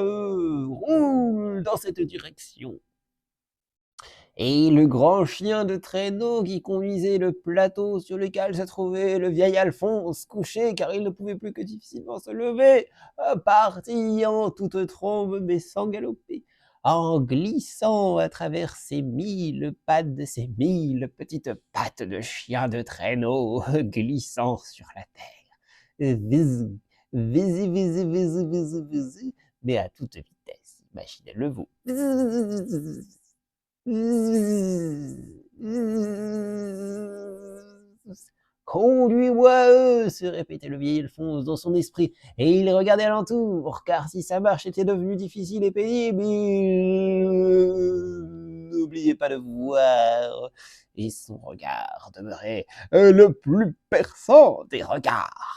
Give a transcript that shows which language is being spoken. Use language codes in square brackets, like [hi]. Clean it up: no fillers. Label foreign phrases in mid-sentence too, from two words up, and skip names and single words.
[fr] Roule dans cette direction. Et le grand chien de traîneau qui conduisait le plateau sur lequel se trouvait le vieil Alphonse couché car il ne pouvait plus que difficilement se lever, partit en toute trombe mais sans galoper, en glissant à travers ses 1000 pattes, ses 1000 petites pattes de chien de traîneau glissant sur la terre. Visou, visi, visi, visi, visi, visi, mais à toute vitesse, imaginez-le vous. Conduis-moi, se répétait le vieil Alphonse dans son esprit, et il regardait alentour, car si sa marche était devenue difficile et pénible, il n'oubliait pas de voir, et son regard demeurait le plus perçant des regards.